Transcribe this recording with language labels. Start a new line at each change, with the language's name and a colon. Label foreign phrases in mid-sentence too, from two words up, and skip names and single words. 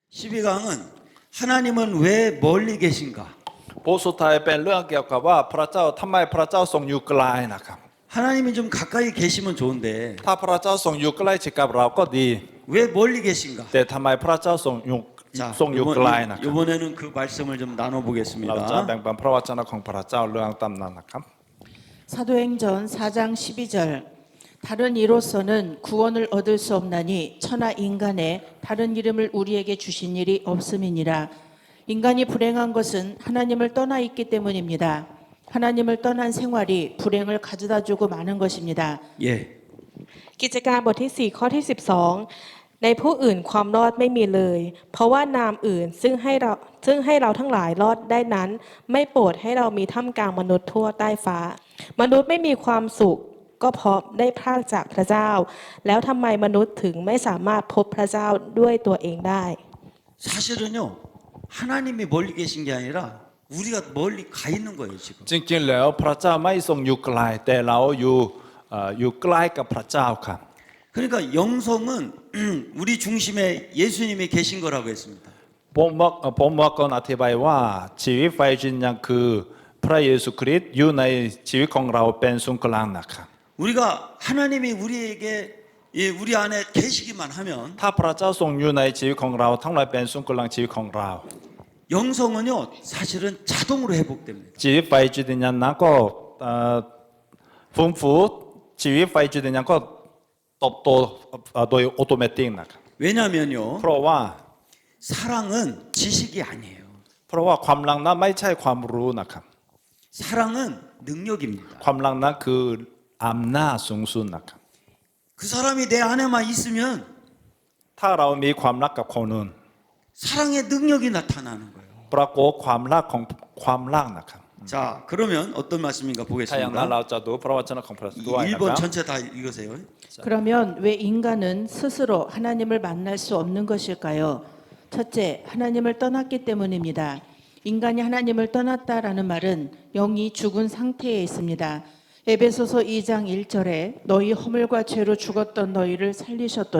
Korean: 12강은 하나님은 왜 멀리 계신가?
Thai: บทสุดท้ายเป็นเรื่องเกี่ยวกับว่าพระเจ้าทำไมพระเจ้าทรงอยู่ไกลนะครับ
Korean: 하나님이 좀 가까이 계시면 좋은데
Thai: ถ้าพระเจ้าทรงอยู่ใกล้ชิดกับเราก็ดี
Korean: 왜 멀리 계신가?
Thai: แต่ทำไมพระเจ้าทรงอยู่ไกลนะครับ
Korean: 이번에는 그 말씀을 좀
Thai: เราจะ
Korean: 나눠보겠습니다.
Thai: แบ่งปันพระวจนะของพระเจ้าเรื่องตำนานนะครับ
Korean: 사도행전 4장 12절 다른 이로서는 구원을 얻을 수 없나니 천하 인간에 다른 이름을 우리에게 주신 일이 없음이니라. 인간이 불행한 것은 하나님을 떠나 있기 때문입니다. 하나님을 떠난 생활이 불행을 가져다주고 마는 것입니다. 예.
Thai: กิจการบทที่4ข้อที่12ในผู้อื่นความรอดไม่มีเลย เพราะว่านามอื่นซึ่งให้เราทั้งหลายรอดได้นั้น ไม่โปรดให้เรามีท่ามกลางมนุษย์ทั่วใต้ฟ้า มนุษย์ไม่มีความสุขก็เพราะได้พรากจากพระเจ้า แล้วทำไมมนุษย์ถึงไม่สามารถพบพระเจ้าด้วยตัวเองได้
Korean: 사실은요, 하나님이 멀리 계신 게 아니라 우리가 멀리 가 있는 거예요, 지금.
Thai: จริงๆแล้วพระเจ้าไม่ทรงอยู่ไกลแต่เราอยู่ใกล้กับพระเจ้าครับ
Korean: 그러니까 영성은 우리 중심에 예수님이 계신 거라고 했습니다.
Thai: ผมว่าก่อนอธิบายว่าชีวิตไฟจริงยังคือพระเยซูคริสต์อยู่ในชีวิตของเราเป็นศูนย์กลางนะครับ
Korean: 우리가 하나님이 우리에게 우리 안에 계시기만 하면
Thai: ถ้าพระเจ้าทรงอยู่ในชีวิตของเราทั้งหลายเป็นศูนย์กลางชีวิตของเรา
Korean: 영성은요 사실은 자동으로 회복됩니다.
Thai: ชีวิตไฟจิตวิญญาณนั้นก็ฟื้นฟูชีวิตไฟจิตวิญญาณก็เติบโตโดยอัตโนมัตินะครับ
Korean: 왜냐하면요
Thai: เพราะว่า
Korean: 사랑은 지식이 아니에요.
Thai: เพราะว่าความรักนั้นไม่ใช่ความรู้นะครับ
Korean: 사랑은 능력입니다.
Thai: ความรักนั้นคืออำนาจสูงสุดนะครับ
Korean: 그 사람이 내 안에만 있으면
Thai: ถ้าเรามีความรักกับคนอื่น
Korean: 사랑의 능력이 나타나는 거예요.
Thai: ปรากฏความรักของความรักนะครับ
Korean: 자, 그러면 어떤 말씀인가
Thai: ถ้าอย่างนั้น
Korean: 보겠습니다.
Thai: เราจะดูพระวจนะของพระเจ้าด้วยนะ
Korean: 1번
Thai: ครับ
Korean: 전체 다 읽으세요. 그러면 왜 인간은 스스로 하나님을 만날 수 없는 것일까요? 첫째, 하나님을 떠났기 때문입니다. 인간이 하나님을 떠났다라는 말은 영이 죽은 상태에 있습니다. 에베소서 2장 1절에 너희 허물과 죄로 죽었던 너희를 살리셨도다.